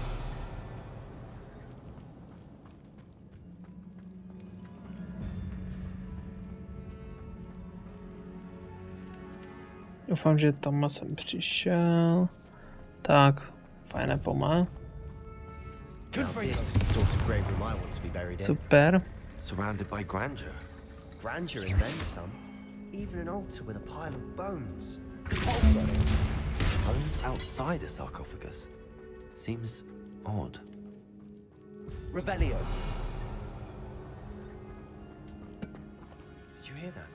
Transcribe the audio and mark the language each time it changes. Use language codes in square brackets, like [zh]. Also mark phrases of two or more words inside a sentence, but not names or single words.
[cs] Doufám, že tam jsem přišel. Tak, fajné pomá. Super. [en] Surrounded by grandeur. Grandeur and then some. Even an altar with a pile of bones. Bones outside a sarcophagus. Seems odd. Revelio. Did you hear that?